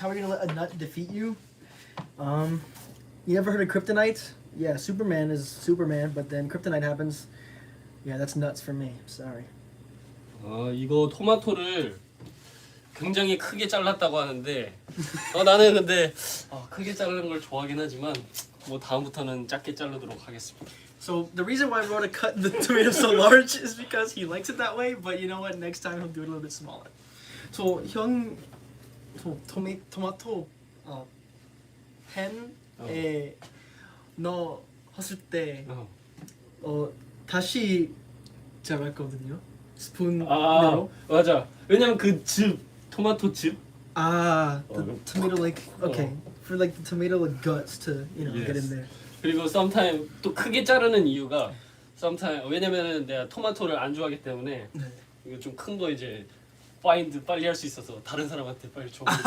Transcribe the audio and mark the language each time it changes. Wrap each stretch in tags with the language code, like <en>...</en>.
<en>How are you gonna let a nut defeat you? You never heard of kryptonite? Yeah, Superman is Superman, but then kryptonite happens. Yeah, that's nuts for me. Sorry.</en> <ko>이거 토마토를 굉장히 크게 잘랐다고 하는데 나는 근데 크게 자르는 걸 좋아하긴 하지만 뭐 다음부터는 작게 자르도록 하겠습니다.</ko> <en>So the reason why Roda cut the tomato so large is because he likes it that way. But you know what? Next time he'll do it a little bit smaller.</en> <ko>So 형 토마토 팬에 넣었을 때 다시 자랐거든요. 스푼으로. 맞아. 왜냐면 그 토마토 즙.</ko> <en>The tomato like okay for like the tomato like guts to get in there.</en> <ko>그리고</ko> <en>sometimes</en> <ko>또 크게 자르는 이유가 sometimes 왜냐면은 내가 토마토를 안 좋아하기 때문에 이거 좀 큰 거 이제 find 빨리 할 수 있어서 다른 사람한테 빨리 줘.</ko>